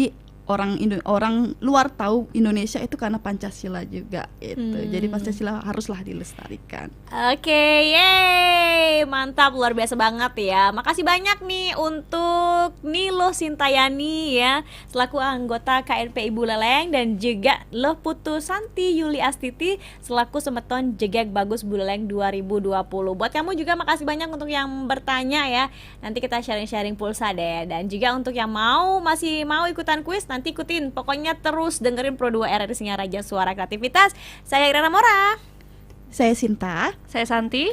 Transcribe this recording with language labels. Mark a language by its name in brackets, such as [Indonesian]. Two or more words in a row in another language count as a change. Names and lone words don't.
[Indonesian] Jadi orang luar tahu Indonesia itu karena Pancasila juga itu. Jadi Pancasila haruslah dilestarikan. Oke, yeay, mantap, luar biasa banget ya. Makasih banyak nih untuk Nilo Sintayani ya, selaku anggota KNPI Buleleng, dan juga Loh Putu Santi Yuli Astiti selaku Semeton Jegek Bagus Buleleng 2020. Buat kamu juga makasih banyak untuk yang bertanya ya. Nanti kita sharing-sharing pulsa deh. Dan juga untuk yang masih mau ikutan kuis, nanti ikutin. Pokoknya terus dengerin Pro 2 RRI Singaraja Suara Kreativitas. Saya Irana Mora. Saya Sinta. Saya Santi.